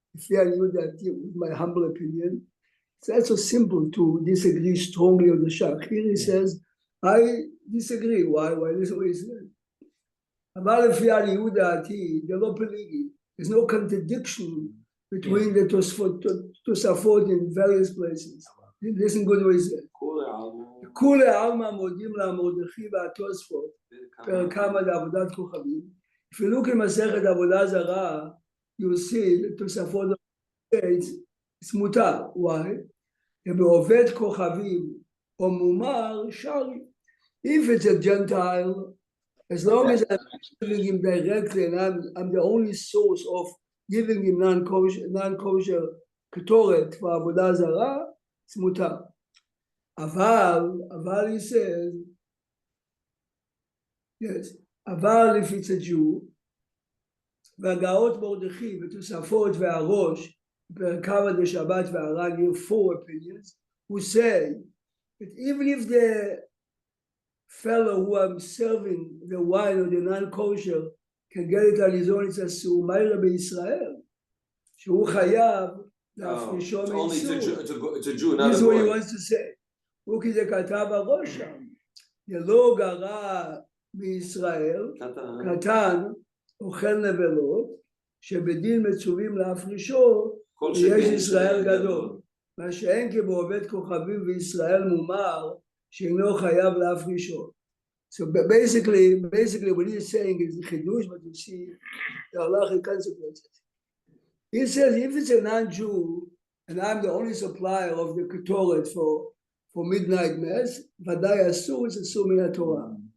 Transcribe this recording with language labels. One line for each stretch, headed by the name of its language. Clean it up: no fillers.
English: With my humble opinion, it's also simple to disagree strongly with the Shach. Here he says, I disagree. Why? This is what he said. There's no contradiction between the Tosafot in various places. Listen good what he said.
Hebrew: כולי עלמא מודים למרדכי והתוספות, פרק כמה לעבודת כוכבים.
English: If you look in מסכת עבודה זרה, you see the תוספות, it's מותר. Why?
Hebrew: ובעובד כוכבים או מומר שרי.
English: If it's a Gentile, as long as I'm giving him directly and I'm the only source of giving him non-kosher ketoret for avodah zara, it's mutar. Aval, he says, yes, aval if it's a Jew,
Hebrew: והגאות מרדכי ותוספות והראש, פרקמה דשבת והר"ן
English: give 4 opinions, who say that even if the fellow who I'm serving the wine or the non-kosher can get it על his own, it's אסור,
Hebrew: מה יראה בישראל? שהוא חייב להפרישו מאיסור.
English: It's a Jew, not This is what he boy. wants to say.
Hebrew: הוא כי זה כתב הראש שם. דלא גרע מישראל, קטן, אוכל נבלות, שבדין מצווים להפרישו, ויש ישראל גדול. מה שאין כי בעובד כוכבים וישראל מומר, שאינו חייב להפרישו.
English: So basically what he's saying is the chidush, but you see the halachic consequences. He says if it's a non-Jew, and I'm the only supplier of the ketoret for midnight mass, vadai asur is asur min Torah.